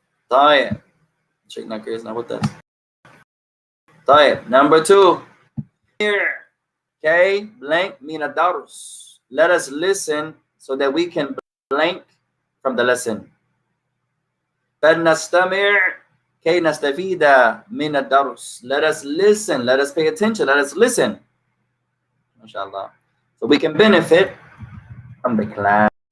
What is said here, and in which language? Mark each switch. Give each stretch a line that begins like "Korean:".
Arabic: طيب,
English: Sheikh Nakir is not with us. طيب, number 2. Here, okay, blank
Arabic: min ad-dars.
English: Let us listen so that we can blank from the lesson.
Arabic: فلنستمع كي نستفيد من الدرس.
English: Let us listen. Let us pay attention. Let us listen. MashaAllah. So we can benefit from the class.